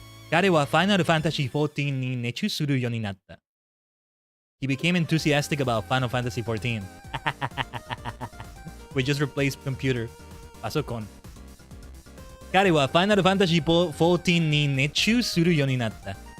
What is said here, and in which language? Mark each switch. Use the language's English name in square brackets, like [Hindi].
[Japanese] 彼は Final Fantasy 14に熱中するようになった。 [English] He became enthusiastic about Final Fantasy 14. We just replaced computer. [Japanese] パソコン。彼は Final Fantasy 14に熱中するようになった。